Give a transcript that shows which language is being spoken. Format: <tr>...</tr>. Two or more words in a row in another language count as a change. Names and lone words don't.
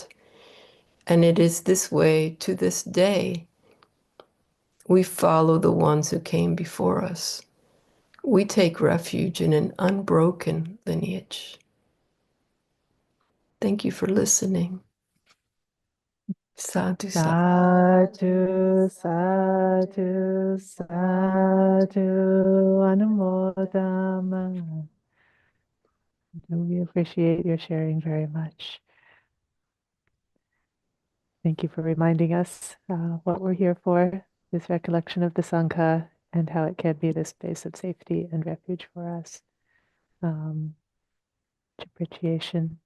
<en>And it is this way to this day. We follow the ones who came before us. We take refuge in an unbroken lineage. Thank you for listening.</en> <pi>Sadhu, sadhu. Sadhu, sadhu, sadhu, anumodama.</pi> <en>We appreciate your sharing very much. Thank you for reminding us what we're here for, this recollection of the Sangha, and how it can be this space of safety and refuge for us. Appreciation.</en>